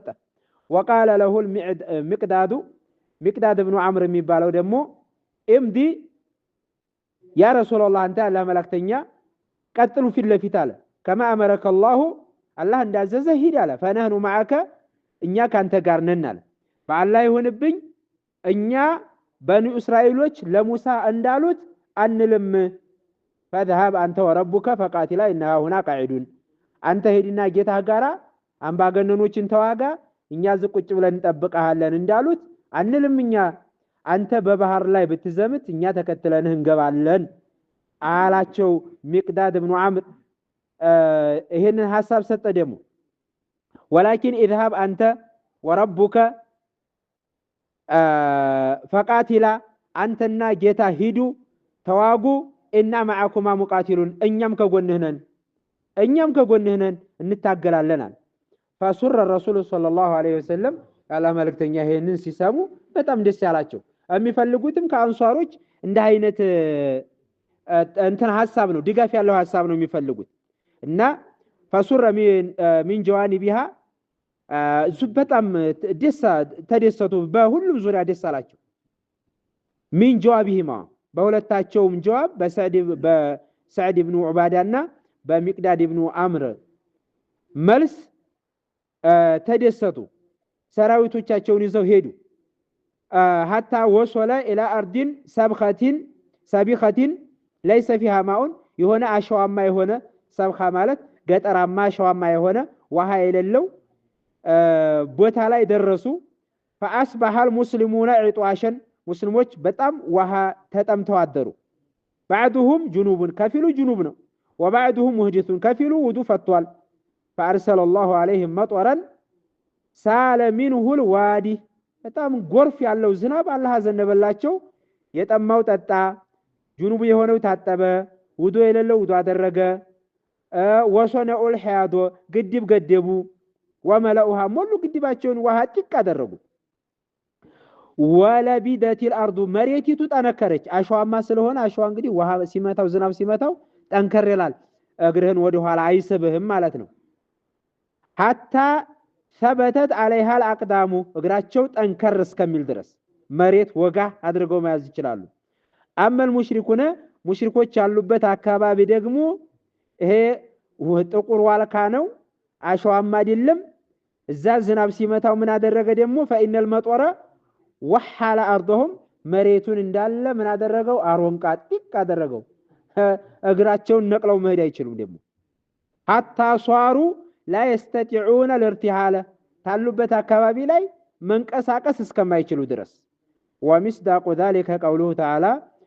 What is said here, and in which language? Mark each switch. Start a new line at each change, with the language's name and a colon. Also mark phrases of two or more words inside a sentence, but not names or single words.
Arabic: وقال له المقداد
Amharic: ኢብኑ አምር የሚባለው ደግሞ እምዲ ያ ረሱላህ አንተ አላህ መላእክተኛ ቀጥሉ ፊት ለፊት አለ
Arabic: كما امرك
Amharic: الله አላህ እንዳዘዘ ሂድ አለ
Arabic: فنحن معك
Amharic: እኛ ካንተ ጋር ነን አለ። በአላህ ይሁንብኝ እኛ በኑ እስራኤሎች ለሙሳ እንዳሉት አንልም
Arabic: فذهب أنت وربك فقاتلا إنها هنا قاعدون
Amharic: አንተ ሄድና ጌታህ ጋራ አምባገነኖችን ተዋጋ እኛ ዝቁጭ ብለን እንጠብቀሃለን እንዳሉት አንልም እኛ አንተ በባህር ላይ ብትዘምት እኛ ተከትለንህ እንገባለን አላቸው። ሚቅዳድ ኢብኑ አምር ይሄንን ሐሳብ ሰጠ ደግሞ
Arabic: ولكن اذهب أنت وربك
Amharic: فقاتلا አንተና ጌታ ሂዱ ተዋጉ እና
Arabic: معكما مقاتلون
Amharic: እኛም ከጎንህ ነን እንታገላለናል።
Arabic: فسر الرسول صلى الله عليه وسلم
Amharic: ያላ መልእክተኛ ይሄንን ሲሰሙ በጣም ደስ ያላቸው የሚፈልጉትም ከአንሷሮች እንደ አይነት እንትን ሐሳብ ነው ድጋፍ ያለው ሐሳብ ነው የሚፈልጉት እና
Arabic: فسر من جوانبها
Amharic: በጣም ተደሰቱ በሁሉም ዙሪያ ደስ አላቸው።
Arabic: من جوابهما
Amharic: በሁለታቸውም ጀዋብ በሰዒድ ኢብኑ ዑባዳና በሚቅዳድ ኢብኑ አምር መልስ ተደሰቱ። ሰራዊቶቻቸውን ይዘው ሄዱ።
Arabic: حتى وصل الى ارض سبخة ليس فيها ماء
Amharic: የሆነ አሸዋማ የሆነ ሰብኻ ማለት ገጠራማ አሸዋማ የሆነ ውሃ የሌለው ቦታ ላይ ደረሱ።
Arabic: فاصبح المسلمون عطاشا
Amharic: ሙስሊሞች በጣም ውሃ ተጠምተው አደሩ።
Arabic: بعضهم جنوب
Amharic: ከፊሉ ጅኑብ ነው
Arabic: وبعضهم محدث
Amharic: ከፊሉ ውዱ ፈቷል።
Arabic: فارسل الله عليهم مطرا سال منه الوادي
Amharic: በጣም ጎርፍ ያለው ዝናብ አላህ አዘነበላቸው። የጠማው ጠጣ፣ ጅኑብ የሆነው ታጠበ፣ ውዱ የሌለው ውዱ አደረገ።
Arabic: وصنعوا الحياض
Amharic: ግድብ ገደቡ። وملؤها ሙሉ ግድባቸውን ውሃ ጥቅ አደረጉ።
Arabic: ولبدت الأرض
Amharic: መሬቲቱ ጠነከረች። አሸዋማ ስለሆነ አሸዋ እንግዲህ ውሃ ሲመታው ዝናብ ሲመታው ጠንከር ይላል፣ እግርህን ወደ ኋላ አይስብህም ማለት ነው።
Arabic: حتى ثبتت عليها الاقدام
Amharic: እግራቸው ጠንከር እስከሚል ድረስ መሬት ወጋ አድርገው መያዝ ይችላሉ። አመል ሙሽሪኮች ያሉበት አካባቢ ደግሞ ይሄ ጥቁር ዋልካ ነው፣ አሸዋማ አይደለም። እዛ ዝናብ ሲመታው ምን አደረገ ደግሞ
Arabic: فإن المطر وحال ارضهم
Amharic: መሬቱን እንዳለ ምን አደረገው አሮንቃ ጥቅ አደረገው። እግራቸውን ነቅለው መሄድ አይችሉም ደግሞ
Arabic: حتى صاروا لا يستطيعون الارتحال
Amharic: ታሉበት አካባቢ ላይ መንቀሳቀስ እስከማይችሉ ድረስ።
Arabic: ومصداق ذلك قوله تعالى